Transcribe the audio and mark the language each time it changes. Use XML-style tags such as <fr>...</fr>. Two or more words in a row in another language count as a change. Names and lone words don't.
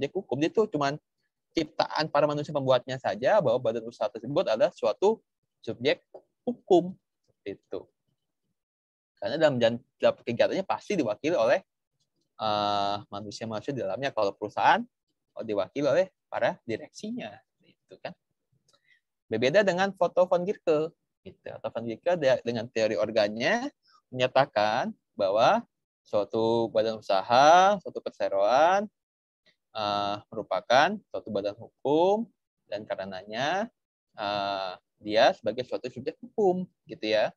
<id>Dia tuh cuman ciptaan para manusia pembuatnya saja bahwa badan usaha tersebut adalah suatu subjek hukum. Itu. Karena dalam kegiatannya pasti diwakili oleh manusia-manusia di dalamnya. Kalau perusahaan diwakili oleh para direksinya. Itu kan. Berbeda dengan Otto von Guericke. Gitu. Otto von Guericke dengan teori organnya menyatakan bahwa suatu badan usaha, suatu perseroan merupakan suatu badan hukum dan karenanya dia sebagai suatu subjek hukum, gitu ya.</id>